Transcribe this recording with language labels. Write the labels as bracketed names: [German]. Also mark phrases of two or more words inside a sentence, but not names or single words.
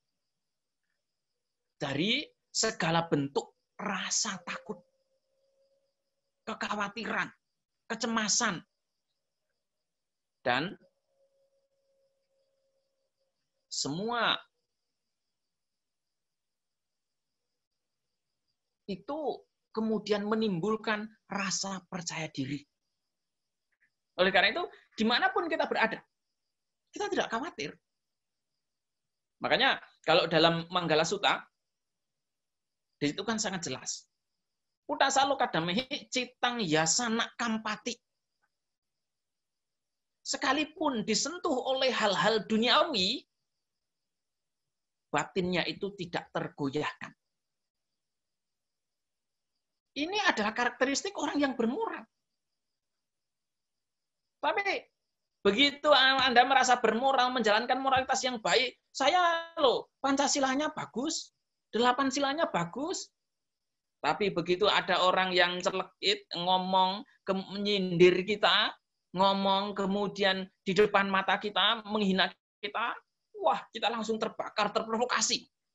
[Indonesian] dari segala bentuk rasa takut, kekhawatiran, kecemasan, dan semua itu kemudian menimbulkan rasa percaya diri. Oleh karena itu, dimanapun kita berada, kita tidak khawatir. Makanya kalau dalam Manggala Sutta, di situ kan sangat jelas. [Pali] Utasalo kadamehi citang yasana kampati. [Indonesian] Sekalipun disentuh oleh hal-hal duniawi, batinnya itu tidak tergoyahkan. Ini adalah karakteristik orang yang bermoral. Tapi begitu Anda merasa bermoral, menjalankan moralitas yang baik, saya loh, Pancasilanya bagus, 8 silanya bagus, tapi begitu ada orang yang celekit, ngomong, menyindir kita, ngomong kemudian di depan mata kita, menghina kita, wah, kita langsung terbakar, terprovokasi.